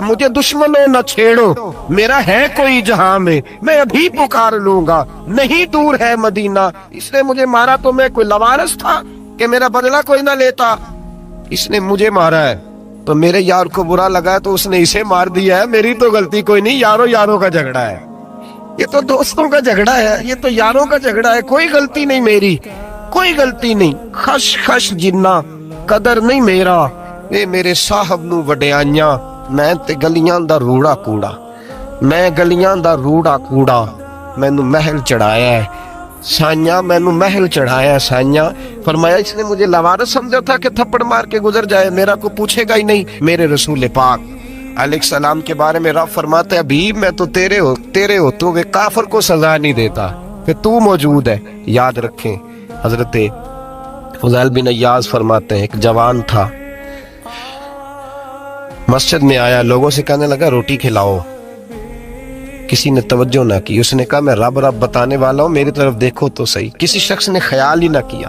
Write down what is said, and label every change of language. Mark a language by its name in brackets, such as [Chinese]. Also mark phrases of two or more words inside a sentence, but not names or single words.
[Urdu] مجھے دشمنوں نہ چھیڑو، میرا ہے کوئی جہاں میں، میں ابھی پکار لوں گا، نہیں دور ہے مدینہ. اس نے مجھے مارا تو میں کوئی لاوارث تھا کہ میرا بدلہ کوئی نہ لیتا. اس نے مجھے مارا ہے تو میرے یار کو برا لگا ہے تو اس نے اسے مار دیا ہے، میری تو غلطی کوئی نہیں، یاروں یاروں کا جھگڑا ہے. یہ تو دوستوں کا جھگڑا ہے، یہ تو یاروں کا جھگڑا ہے، کوئی غلطی نہیں میری، کوئی غلطی نہیں، [Punjabi] خش خش جنہ قدر نہیں میرا، اے میرے صاحب نو وڈیائیاں، میں تے گلیاں دا روڑا کوڑا، میں گلیاں دا روڑا کوڑا، مینوں محل چڑھایا ہے سائیاں، مینوں محل چڑھایا ہے سائیاں۔ [Urdu] فرمایا اس نے مجھے لوارث سمجھا تھا کہ تھپڑ مار کے گزر جائے، میرا کو پوچھے گا ہی نہیں۔ میرے رسول پاک علیہ السلام کے بارے میں رب فرماتا ہے ابھی میں تو تیرے ہوتے ہوئے کافر کو سزا نہیں دیتا کہ تو موجود ہے۔ یاد رکھیں حضرت فضیل بن عیاض فرماتے ہیں ایک جوان تھا، مسجد میں آیا، لوگوں سے کہنے لگا روٹی کھلاؤ، کسی نے توجہ نہ کی، اس نے کہا میں رب رب بتانے والا ہوں، میری طرف دیکھو تو صحیح، کسی شخص نے خیال ہی نہ کیا۔